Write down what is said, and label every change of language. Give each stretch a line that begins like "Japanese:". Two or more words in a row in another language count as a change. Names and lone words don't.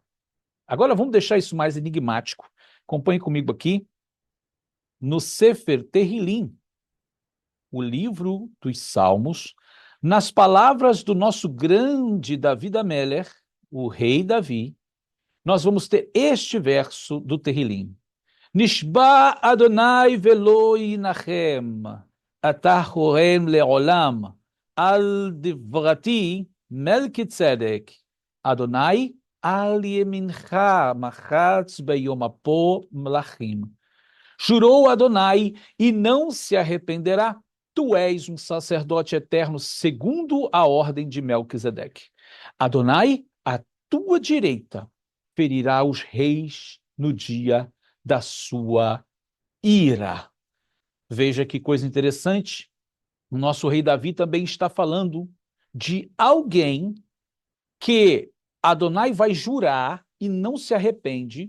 Portuguese: Agora, vamos deixar isso mais enigmático. Acompanhe comigo aqui no Sefer Tehillim, o livro dos Salmos, nas palavras do nosso grande David Ameller, o rei Davi, nós vamos ter este verso do Tehillim.
Hebrew: נשבע אדני ולא ינחם אתה כהן לעולם על דברתי מלכי צדק אדני על ימינך מחץ ביום אפו מלכים.
Portuguese: Jurou Adonai e não se arrependerá. Tu és um sacerdote eterno segundo a ordem de Melquisedeque. Adonai, à tua direita, ferirá os reis no dia da sua ira. Veja que coisa interessante. O nosso rei Davi também está falando de alguém que Adonai vai jurar e não se arrepende.